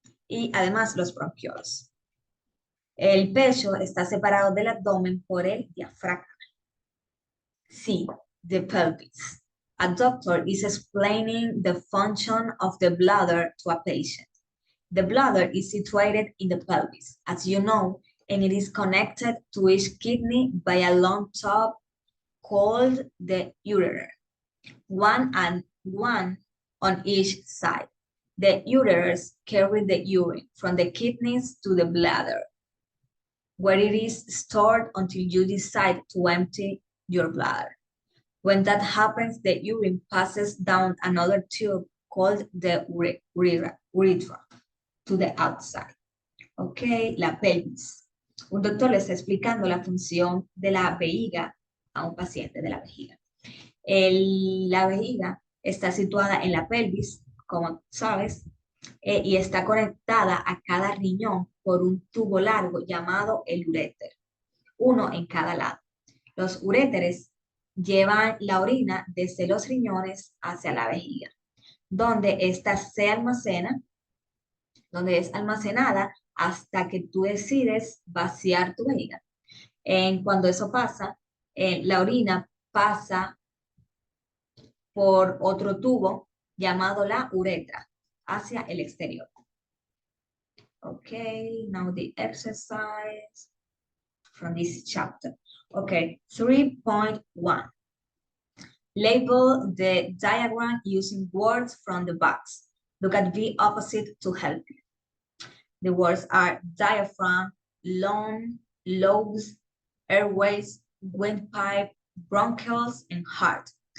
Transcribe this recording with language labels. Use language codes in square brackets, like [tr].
[es] Y además los bronquiolos. El pecho está separado del abdomen por el diafragma. [en] C, the pelvis. A doctor is explaining the function of the bladder to a patient. The bladder is situated in the pelvis, as you know, and it is connected to each kidney by a long tube called the ureter, one on each side. The ureters carry the urine from the kidneys to the bladder, where it is stored until you decide to empty your bladder. When that happens, the urine passes down another tube called the urethra to the outside. [es] Ok, la pelvis. Un doctor le está explicando la función de la vejiga a un paciente de la vejiga. La vejiga está situada en la pelvis, como sabes, y está conectada a cada riñón por un tubo largo llamado el uréter, uno en cada lado. Los uréteres llevan la orina desde los riñones hacia la vejiga, donde ésta se almacena, donde es almacenada hasta que tú decides vaciar tu vejiga. Cuando eso pasa, la orina pasa por otro tubo llamado la uretra hacia el exterior. [en] Okay, now the exercise from this chapter. Okay, 3.1. Label the diagram using words from the box. Look at the opposite to help you. The words are diaphragm, lung, lobes, airways, windpipe, bronchioles, and heart.